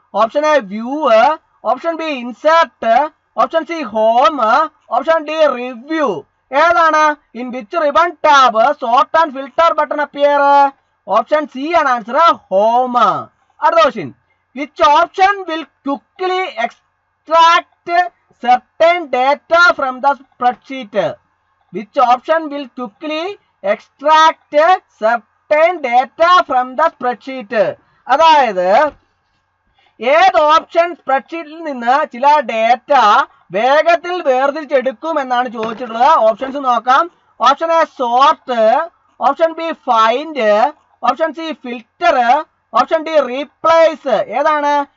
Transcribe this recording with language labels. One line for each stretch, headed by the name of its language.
Malayalam: Option A view, option B insert, option C home, option D review. ഏതാണ്?
English: In which ribbon tab sort and filter button appear?
Malayalam: Option C ആണ് answer, home. അടുത്ത question,
English: Which option will quickly extract certain data from the spreadsheet? Which option will quickly extract certain data from the spreadsheet?
Malayalam: അതായത് ഏത് option സ്പ്രെഡ്ഷീറ്റിൽ നിന്ന് ചില data വേഗത്തിൽ വേർതിരിച്ചെടുക്കും എന്നാണ് ചോദിച്ചിട്ടുള്ളത്. Options നോക്കാം. Option A sort, option B find, option C filter, option D replace. ഏതാണ്?